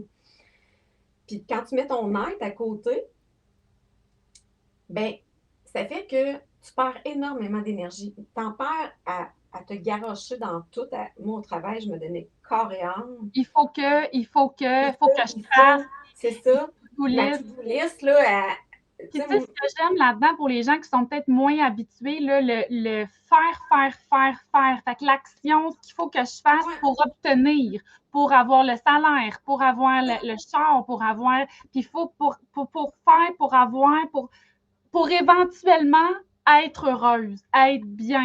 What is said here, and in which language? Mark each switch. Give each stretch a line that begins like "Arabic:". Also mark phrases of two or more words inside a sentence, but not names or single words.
French: Puis quand tu mets ton être à côté, ben ça fait que tu perds énormément d'énergie. Tu en perds à te garrocher dans tout. Moi, au travail, je me donnais corps et âme. Il C'est faut ça, que je il fasse faut, c'est une ça. to-do Ma list.
English: to-do list,
French: là, tu Puis sais, tu sais, ce que j'aime là-dedans pour les gens qui sont peut-être moins habitués, là, le faire, faire, faire, faire. Fait que l'action, ce qu'il faut que je fasse ouais, pour obtenir, pour avoir le salaire, pour avoir le char, pour avoir. Puis il faut pour faire, pour avoir, pour éventuellement être heureuse, être bien.